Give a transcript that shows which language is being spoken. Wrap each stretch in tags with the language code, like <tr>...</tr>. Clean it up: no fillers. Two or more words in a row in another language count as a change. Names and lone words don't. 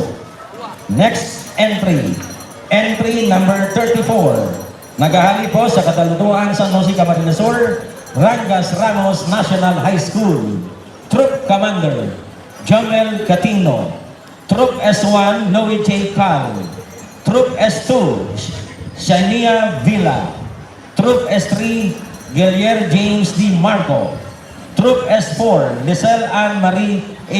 <en>Next entry. Entry number 34.</en> <bik>Naghahali po sa Catalutuan San Jose Camarines Sur, Rangas Ramos National High School.</bik> <en>Troop Commander, Jomel Catino. Troop S1, Noe J. Cal. Troop S2, Shania Villa. Troop S3, Gilier James D. Marco. Troop S4, Lisel Ann Marie A.</en>